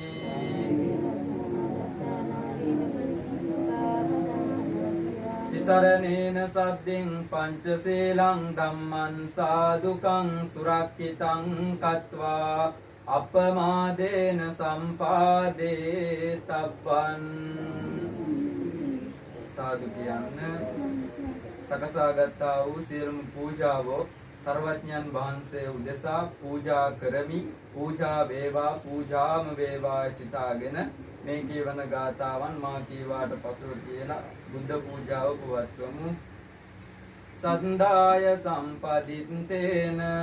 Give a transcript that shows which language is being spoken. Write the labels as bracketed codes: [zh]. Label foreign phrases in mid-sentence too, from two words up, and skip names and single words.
[pi] ติสรณีนสัตติงปัญจศีลังธัมมังสาธุกังสุรักขิตังกัตวาอัปปมาเดนสัมปาเดตัปปัน [si] සාදු කියන්න සකසාගත්තා වූ සියලුම පූජාවෝ සර්වඥයන් වහන්සේ උදෙසා පූජා කරමි පූජා වේවා පූජාම වේවා සිතාගෙන මේ කියවන ගාථාවන් මා කීවාට පසුව කියලා බුද්ධ පූජාව පවත්වමු සන්දාය සම්පදිත්තේන